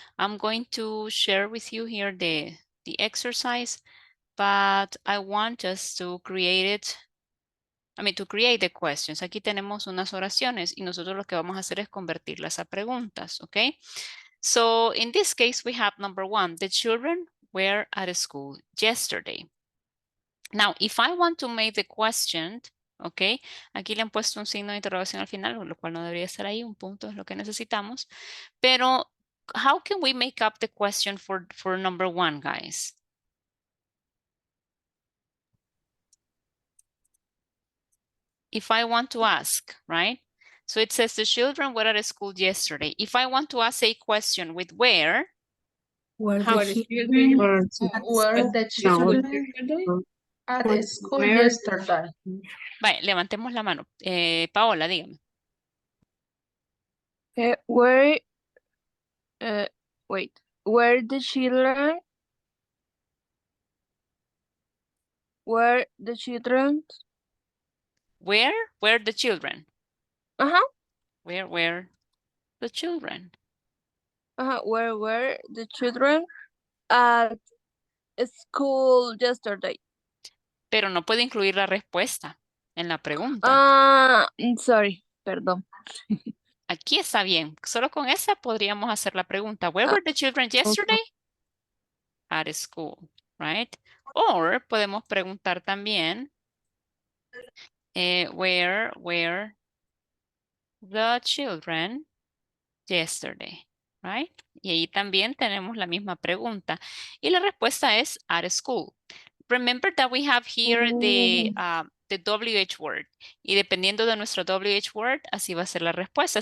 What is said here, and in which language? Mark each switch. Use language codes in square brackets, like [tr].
[en] I'm going to share with you here the exercise, but I want us to create it to create the questions. [es] Aquí tenemos unas oraciones y nosotros lo que vamos a hacer es convertirlas a preguntas, ¿ok? [en] So in this case, we have number 1, the children were at school yesterday. Now, if I want to make the question, ¿ok? [es] Aquí le han puesto un signo de interrogación al final, lo cual no debería estar ahí, un punto es lo que necesitamos. [en] Pero, how can we make up the question for number 1, guys? If I want to ask, right? So it says the children were at school yesterday. If I want to ask a question with where, Were how the Children children were the children at school yesterday. [es] vaya, levantemos la mano. Paola, dígame. [en] Where, wait, were the children? Were the children? Where were the children? Uh-huh. Where were the children? Where were the children at school yesterday? [es] Pero no puede incluir la respuesta en la pregunta. Sorry, perdón. Aquí está bien. Solo con esa podríamos hacer la pregunta. [en] Where were the children yesterday? At school, right? Or [es] podemos preguntar también, [en] where were the children yesterday, right? [es] Y ahí también tenemos la misma pregunta. Y la respuesta es [en] at school. Remember that we have here the WH word. [es] Y dependiendo de nuestro WH word, así va a ser la respuesta.